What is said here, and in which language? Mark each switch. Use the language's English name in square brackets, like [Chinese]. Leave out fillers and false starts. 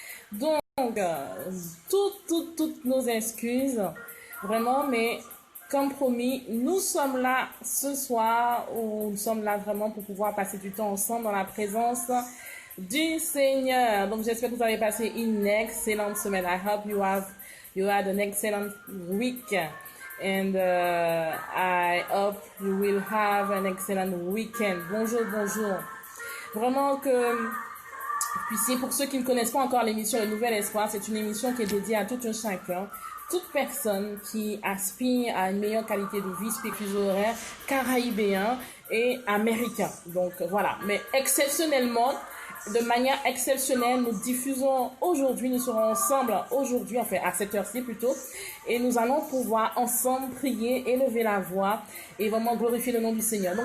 [French] Donc, toutes nos excuses, vraiment, mais comme promis, nous sommes là ce soir, où nous sommes là vraiment pour pouvoir passer du temps ensemble dans la présence du Seigneur. Donc, j'espère que vous avez passé une excellente semaine. [English] I hope you had an excellent week. And I hope you will have an excellent weekend. [French] Bonjour, bonjour. Vraiment que, puis pour ceux qui ne connaissent pas encore l'émission Le Nouvel Espoir, c'est une émission qui est dédiée à tout un chacun, toute personne qui aspire à une meilleure qualité de vie, spirituelle, horaire, caraïbéen et américain. Donc voilà, mais exceptionnellement, de manière exceptionnelle, nous diffusons aujourd'hui, nous serons ensemble aujourd'hui, enfin à cette heure-ci plutôt, et nous allons pouvoir ensemble prier, élever la voix et vraiment glorifier le nom du Seigneur.